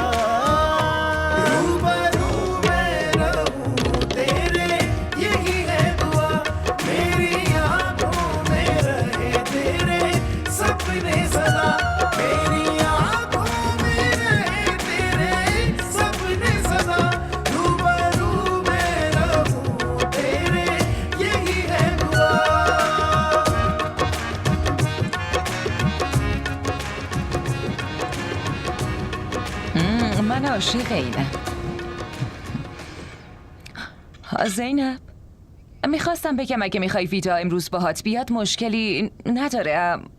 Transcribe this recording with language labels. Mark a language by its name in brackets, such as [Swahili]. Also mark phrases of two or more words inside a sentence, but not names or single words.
[Hindi] रूबरू मैं रहूं तेरे यही है दुआ, मेरी आंखों में रहे तेरे सपने सदा, मेरी आंखों में रहे तेरे सपने सदा। रूबरू मैं रहूं तेरे यही है दुआ। [Persian] من عاشق اینم. زینب، میخواستم بگم اگه میخوای ویدا امروز باهات بیاد مشکلی نداره.